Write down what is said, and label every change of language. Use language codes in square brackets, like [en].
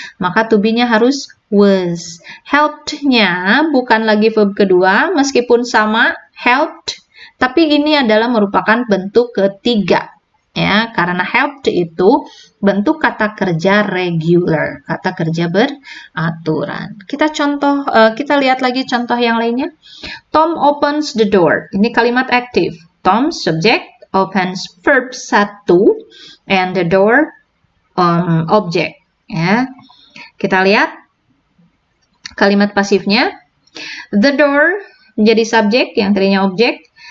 [id] Maka to be-nya harus was. Helped-nya bukan lagi verb kedua, meskipun sama helped, tapi ini adalah merupakan bentuk ketiga, ya, karena helped itu bentuk kata kerja regular, kata kerja beraturan. Kita lihat lagi contoh yang lainnya. [en] Tom opens the door. [id] Ini kalimat aktif. [en] Tom subject, opens verb 1, and the door object. [id] Ya, kita lihat kalimat pasifnya. The door menjadi subjek yang tadinya objek.